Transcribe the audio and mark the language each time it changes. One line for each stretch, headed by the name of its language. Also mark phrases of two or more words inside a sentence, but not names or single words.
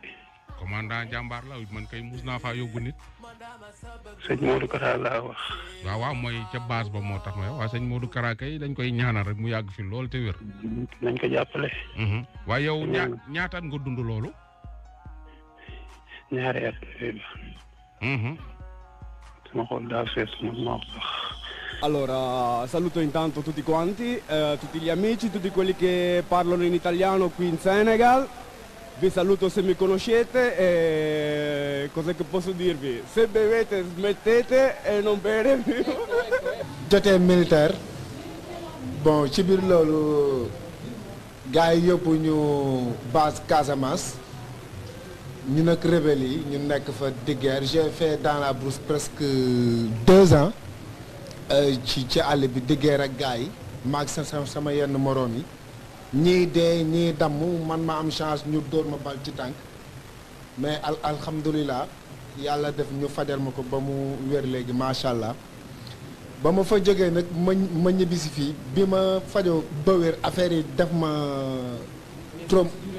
Wolof: commandant jàmbaar la man kay mus naa faa yóbbu nit. sëñ Modou Kara laa wax. waaw mooy ca base ba moo tax ma waaw sëñ Modou Kara kay dañ koy ñaanal rek mu yàgg fi lool te wér. nañ ko jàppale. waaye yow ñaataat nga dund loolu. ñaari at.
Italian: Allora, saluto intanto tutti quanti, tutti gli amici, tutti quelli che parlano in italiano qui in Senegal. Vi saluto se mi conoscete e cosa che posso dirvi? Se bevete smettete e non bere più.
Wolof: Jotee militaire bon ci biir loolu gars yi yóbbu ñu base Casamance. ñu nag rebelle yi ñu nekk fa
French: de guerre j'ai fait dans la brousse presque 2 ans
Wolof: ci àll bi
French: de guerre
Wolof: ak gars yi maag sama yenn moroom yi ñii dee ñii damm man ma am chance ñu dóor ma bal ci tànk mais alhamdulilah yàlla def ñu fajal ma ko ba mu wér léegi
Arabic: ما شاء الله
Wolof: ba ma fa jógee nag ma ñibbisi fii bi ma fajoo ba wér affaire yi def ma trop.